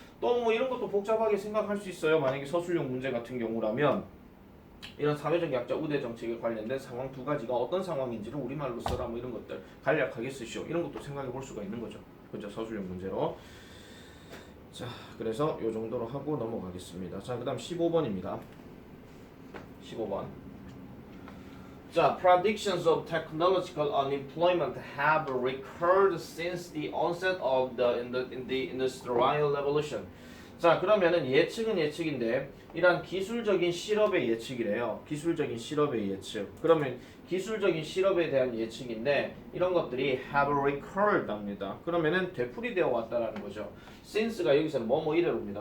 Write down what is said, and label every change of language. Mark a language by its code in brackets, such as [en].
[ko] 또 뭐 이런 것도 복잡하게 생각할 수 있어요. 만약에 서술형 문제 같은 경우라면 이런 사회적 약자 우대 정책에 관련된 상황 두 가지가 어떤 상황인지를 우리말로 써라 뭐 이런 것들 간략하게 쓰시오. 이런 것도 생각해 볼 수가 있는 거죠. 그죠? 서술형 문제로. 자, 그래서 요 정도로 하고 넘어가겠습니다. 자, 그 다음 15번입니다. 15번. 자, [en] predictions of technological unemployment have recurred since the onset of the industrial revolution. [ko] 자, 그러면은 예측은 예측인데 이러한 기술적인 실업의 예측이래요. 기술적인 실업의 예측. 그러면 기술적인 실업에 대한 예측인데 이런 것들이 [en] have recurred [ko] 합니다. 그러면은 되풀이되어 왔다라는 거죠. since가 여기서는 뭐뭐 이래로입니다.